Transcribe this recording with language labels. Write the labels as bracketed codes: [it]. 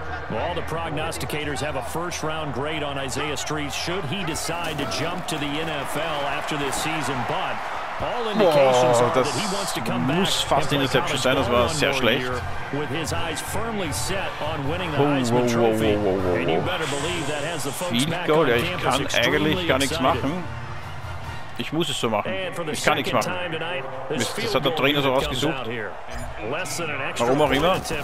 [en] Well, all the prognosticators have a first-round grade on Isaiah Streets should he decide to jump to the NFL after this season, but all indications are that he wants to come back [de] fast Interception sein, das war sehr schlecht. [en] With his eyes firmly set on winning the Heisman Trophy, and you better believe that has the folks back on campus extremely excited. [de] Ich kann eigentlich gar nichts machen. Ich muss es so machen. Ich kann nichts machen. Das hat der Trainer so ausgesucht. Warum auch immer.